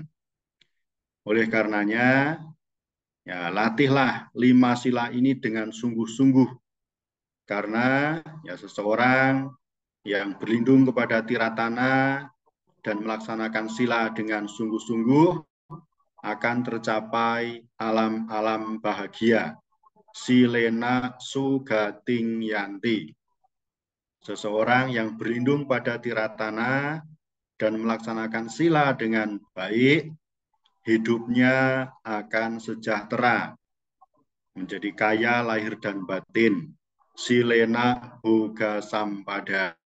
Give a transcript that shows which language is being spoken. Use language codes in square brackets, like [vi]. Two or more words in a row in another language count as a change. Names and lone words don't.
[id] Oleh karenanya, ya latihlah 5 sila ini dengan sungguh-sungguh. Karena ya seseorang yang berlindung kepada Tiratana dan melaksanakan sila dengan sungguh-sungguh akan tercapai alam-alam bahagia. [pi] Silena sugating yanti. [id] Seseorang yang berlindung pada Tiratana dan melaksanakan sila dengan baik, hidupnya akan sejahtera. menjadi kaya lahir dan batin. [pi] Silena boga sampada.